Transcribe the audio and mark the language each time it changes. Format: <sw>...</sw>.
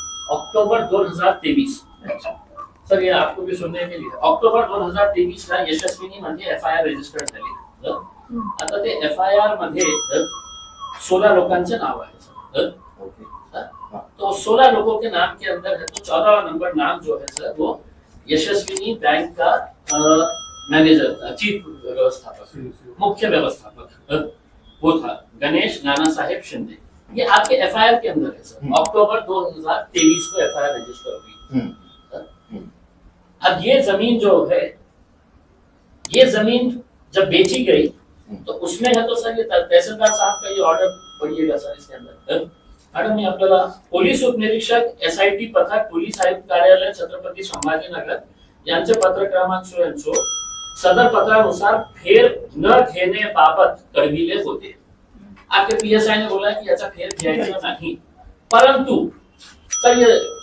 <hi>अक्टूबर 2023 sir, ये आपको भी सुनने के लिए</hi> <mr>अक्टोबर 2023 ला यशस्विनी मध्ये एफआयआर रजिस्टर झाली। आता ते एफआयआर मध्ये 16 लोकांचे नाव आहे सर।</mr> <hi>तो 16 लोगों के नाम के अंदर है तो 14वां नंबर नाम जो है सर वो यशस्विनी बैंक का मैनेजर था, चीफ व्यवस्थापक, मुख्य व्यवस्थापक वो था गणेश नाना साहेब शिंदे। ये आपके एफआईआर के अंदर है सर। अक्टूबर 2023 को एफआईआर रजिस्टर हुई। अब ये जमीन जो है, ये जमीन जब बेची गई तो उसमें है तो सर ये तहसीलदार साहब का ये ऑर्डर पढ़िएगा सर इसके अंदर।</hi> <mr>मॅडम मी आपल्याला पोलीस उपनिरीक्षक एसआयटी पथक पोलीस आयुक्त कार्यालय छत्रपती संभाजीनगर यांचे पत्र क्रमांक सो सदर पत्रानुसार फेर न घेण्याबाबत कळविले होते।</mr> <hi>आपके पीएसआई ने बोला कि</hi> <mr>याचा फेर घ्यायचा नाही,</mr> <hi>परंतु सर ये</hi>